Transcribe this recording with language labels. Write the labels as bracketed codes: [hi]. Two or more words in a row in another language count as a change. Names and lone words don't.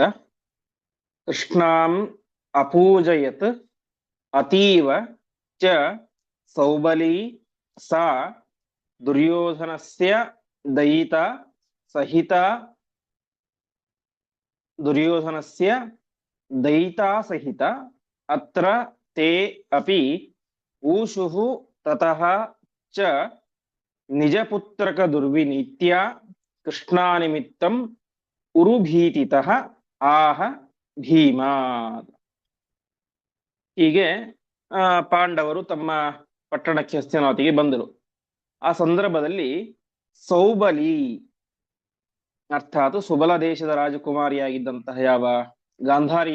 [sa] ಕೃಷ್ಣಾಂ ಅಪೂಜಯತ್ ಅತೀವ ಚ ಸೌಬಲಿ ಸಾ ದುರ್ಯೋಧನಸ್ಯ ದಯಿತಾ ಸಹಿತಾ ದುರ್ಯೋಧನಸ್ಯ ದಯಿತಾ ಸಹಿತ ಅತ್ರ ತೇ ಅಪಿ ಊಷುಃ ತತಃ ಚ ನಿಜಪುತ್ರಕ ದುರ್ವಿನೀತ್ಯ ಕೃಷ್ಣಾನಿಮಿತ್ತಂ ಉರುಭೀತಿತಃ ಆಹ ಭೀಮಾ. [kn] ಹೀಗೆ ಪಾಂಡವರು ತಮ್ಮ ಪಟ್ಟಣಕ್ಕೆ ಹಸ್ತಿನಾವತಿಗೆ ಬಂದರು. ಆ ಸಂದರ್ಭದಲ್ಲಿ ಸೌಬಲಿ ಅರ್ಥಾತ್ ಸುಬಲ ದೇಶದ ರಾಜಕುಮಾರಿಯಾಗಿದ್ದಂತಹ ಯಾವ ಗಾಂಧಾರಿ